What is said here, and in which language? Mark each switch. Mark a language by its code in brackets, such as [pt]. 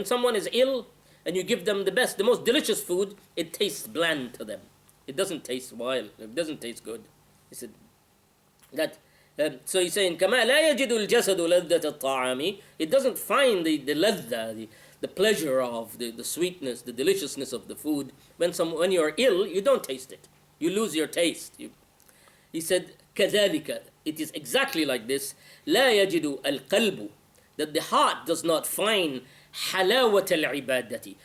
[en] When someone is ill and you give them the best, the most delicious food, it tastes bland to them. It doesn't taste wild. It doesn't taste good. He said that. So he's saying, [ar] كما لا يجد الجسد لذة الطعام. [en] It doesn't find the ladha, the pleasure of the sweetness, the deliciousness of the food. When you are ill, you don't taste it. You lose your taste. He said, [ar] كذلك. [en] It is exactly like this. [ar] لا يجد القلب. [en] That the heart does not find [ar] حلاوة العبادة.